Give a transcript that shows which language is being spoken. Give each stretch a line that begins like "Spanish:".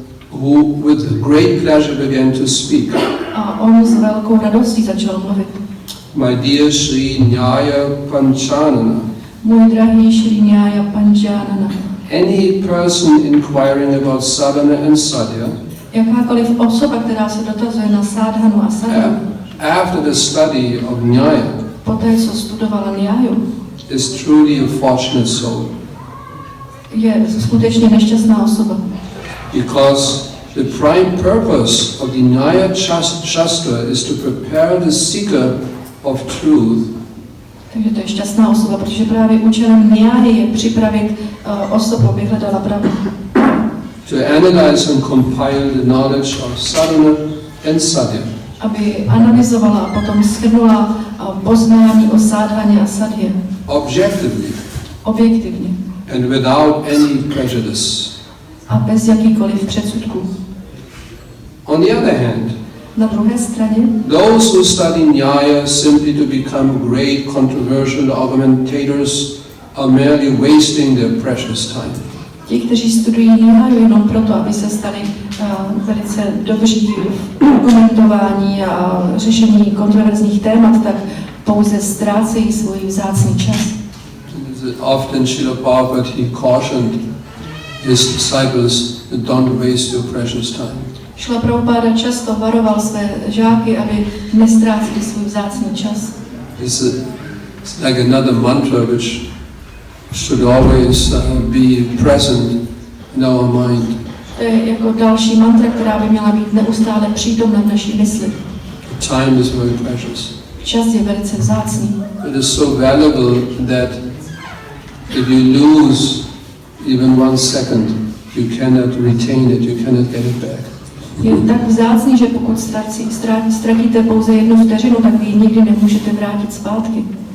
English: Who with great pleasure began to speak.
Czech: a on s velkou radostí začal mluvit.
English: My dear Sri Nyaya Panchanana,
Czech: Můj drahý Šri Nyaya Panchanana,
English: any person inquiring about sadhana and sadhya,
Czech: jakákoliv osoba, která se dotazuje na sádhanu a sadhanu,
English: after the study of Nyaya,
Czech: poté, co studovala Nyaju,
English: is truly a fortunate soul.
Czech: je skutečně nešťastná osoba.
English: Because the prime purpose of the Nyaya Shastra is to prepare the seeker of truth.
Czech: Takže to je šťastná osoba, protože právě účelem Nyáhy je připravit osobu, aby hledala pravdu.
English: To analyze and compile the knowledge of sadhana and sadhya.
Czech: Aby analyzovala a potom shrnula poznání o sádhaně a sadhě.
English: Objectively.
Czech: Objektivně.
English: And without any prejudice.
Czech: A bez jakýkoliv předsudků.
English: On the other hand,
Czech: na druhé straně,
English: those who study Nyaya simply to become great controversial argumentators are merely wasting their precious time.
Czech: Ti, kteří studují Nyáju jenom proto, aby se stali velice dobří v argumentování a řešení kontroverzních témat, tak pouze ztrácejí svůj vzácný čas.
English: Often Srila Prabhupada he cautioned his disciples that don't waste your precious time.
Czech: Šrila Prabhupada často varoval své žáky, aby nestráceli svůj vzácný čas.
English: It's like another mantra which should always be present in our mind.
Czech: To je jako další mantra, která by měla být neustále přítomna v naší mysli.
English: Time is very precious.
Czech: Čas je velice vzácný.
English: It is so valuable that if you lose even 1 second, you cannot retain it, you cannot get it back.
Czech: Je tak vzácný, že pokud ztratíte pouze 1 vteřinu, tak vy ji nikdy nemůžete vrátit zpátky.